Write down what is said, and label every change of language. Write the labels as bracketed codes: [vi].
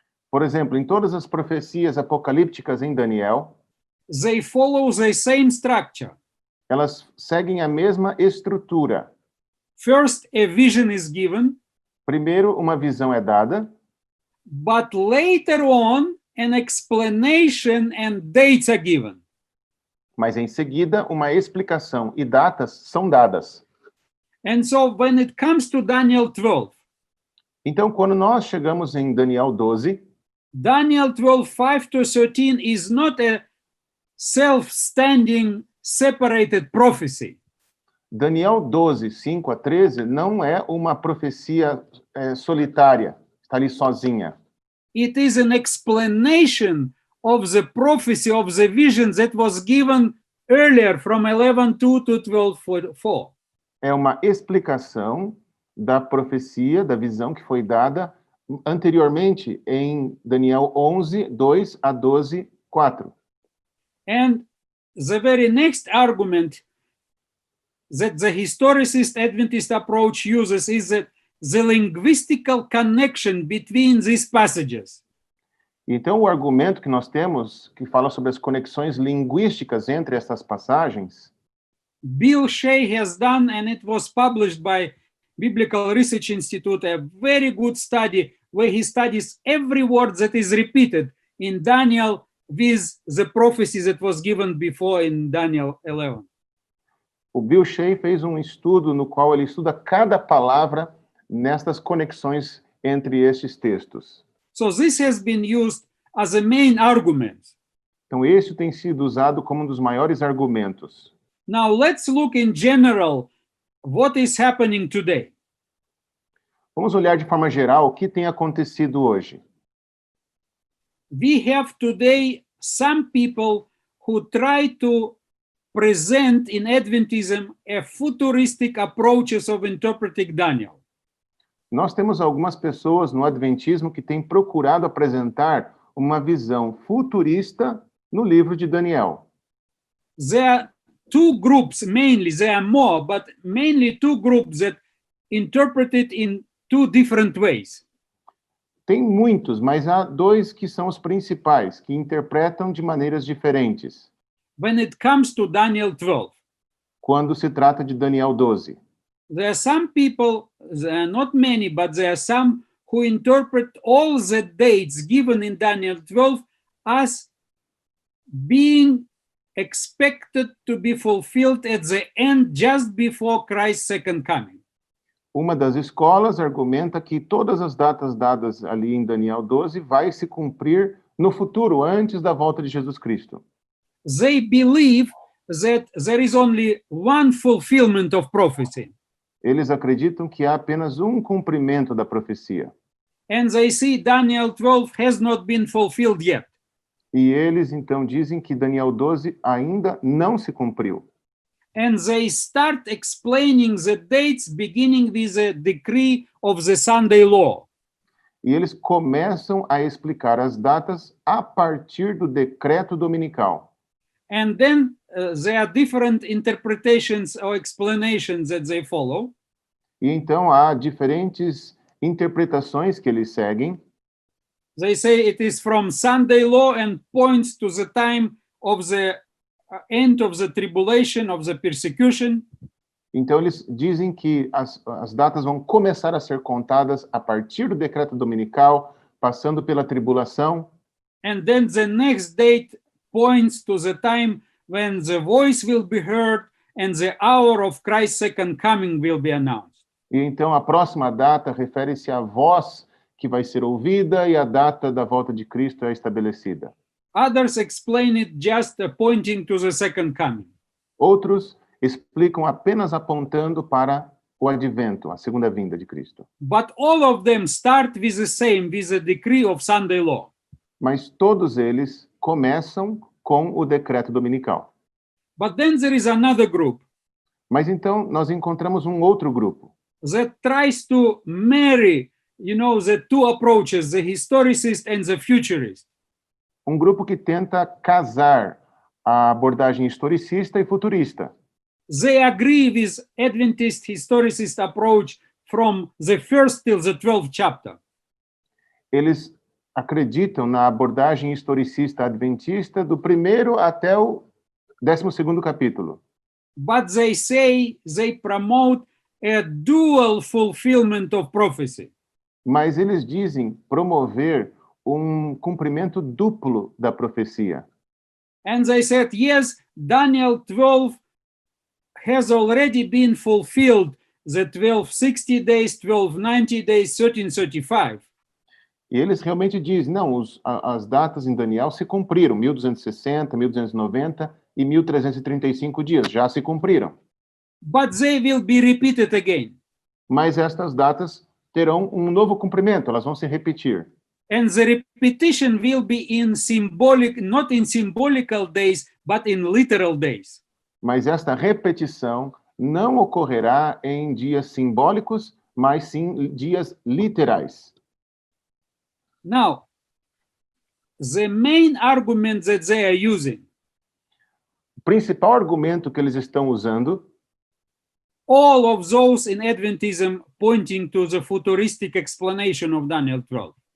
[pt] Por exemplo, em todas as profecias apocalípticas em Daniel, [en] they follow the same structure. [pt] elas seguem a mesma estrutura. [en] First, a vision is given, [pt] Primeiro, uma visão é dada, [en] but later on, an explanation and dates are given. [pt] mas em seguida, uma explicação e datas são dadas. [en] And so when it comes to Daniel 12, [pt] Então, quando nós chegamos em Daniel 12, [en] Daniel 12, 5 to 13 is not a self-standing, separated prophecy. [pt] Daniel 12, 5 a 13, não é uma profecia solitária, está ali sozinha. [en] It is an explanation of the prophecy of the vision that was given earlier from 11:2 to 12:4. [pt] É uma explicação da profecia, da visão que foi dada anteriormente em Daniel 11, 2 a 12, 4. [en] And the very next argument that the historicist Adventist approach uses is that the linguistical connection between these passages. [pt] Então, o argumento que nós temos, que fala sobre as conexões linguísticas entre essas passagens, [en] Bill Shea has done, and it was published by Biblical Research Institute, a very good study where he studies every word that is repeated in Daniel with the prophecy that was given before in Daniel 11. [pt] o Bill Shea fez um estudo no qual ele estuda cada palavra nestas conexões entre estes textos. [en] So this has been used as a main argument. [pt] Então, esse tem sido usado como um dos maiores argumentos. [en] Now let's look in general what is happening today. [pt] Vamos olhar de forma geral o que tem acontecido hoje. [en] We have today some people who try to present in Adventism a futuristic approaches of interpreting Daniel. [pt] Nós temos algumas pessoas no Adventismo que têm procurado apresentar uma visão futurista no livro de Daniel. [en] There are two groups mainly, there are more, but mainly two groups that interpret it in two different ways. [pt] Tem muitos, mas há dois que são os principais, que interpretam de maneiras diferentes [en] When it comes to Daniel 12, [pt] quando se trata de Daniel 12. [en] there are some people, there are not many, but there are some who interpret all the dates given in Daniel 12 as being expected to be fulfilled at the end just before Christ's second coming. [pt] Uma das escolas argumenta que todas as datas dadas ali em Daniel 12 vai se cumprir no futuro, antes da volta de Jesus Cristo. [en] They believe that there is only one fulfillment of prophecy. [pt] Eles acreditam que há apenas um cumprimento da profecia. [en] and they see Daniel 12 has not been fulfilled yet. [pt] E eles então dizem que Daniel 12 ainda não se cumpriu. [en] And they start explaining the dates beginning with the decree of the Sunday law. [pt] E eles começam a explicar as datas a partir do decreto dominical. [en] And then there are different interpretations or explanations that they follow. [pt] E então há diferentes interpretações que eles seguem. [en] They say it is from Sunday law and points to the time of the end of the tribulation, of the persecution. [pt] Então eles dizem que as datas vão começar a ser contadas a partir do decreto dominical, passando pela tribulação. [en] And then the next date points to the time when the voice will be heard and the hour of Christ's second coming will be announced. [pt] E então a próxima data refere-se à voz que vai ser ouvida e a data da volta de Cristo é estabelecida. [en] Others explain it just pointing to the second coming. [pt] Outros explicam apenas apontando para o advento, a segunda vinda de Cristo. [en] But all of them start with the same, with the decree of Sunday law. [pt] Mas todos eles começam com o decreto dominical. [en] But then there is another group [pt] Mas então nós encontramos um outro grupo [en] that tries to marry, the two approaches, the historicist and the futurist. [pt] um grupo que tenta casar a abordagem historicista e futurista. [en] They agree with Adventist historicist approach from the first till the 12th chapter. [pt] Eles acreditam na abordagem historicista adventista do primeiro até o 12º capítulo. [en] But they say they promote a dual fulfillment of prophecy. [pt] Mas eles dizem promover um cumprimento duplo da profecia. [en] And they said, yes, Daniel 12 has already been fulfilled, the 1260 days, 1290 days, 1335. [pt] E eles realmente dizem, não, as datas em Daniel se cumpriram, 1260, 1290 e 1335 dias, já se cumpriram. [en] But they will be repeated again. [pt] Mas estas datas terão um novo cumprimento, elas vão se repetir. [en] And the repetition will be in symbolic, not in symbolical days, but in literal days. [pt] Mas esta repetição não ocorrerá em dias simbólicos, mas sim dias literais. [en] Now, the main argument that they are using, [pt] O principal argumento que eles estão usando, [en] all of those in Adventism pointing to the futuristic explanation of Daniel 12.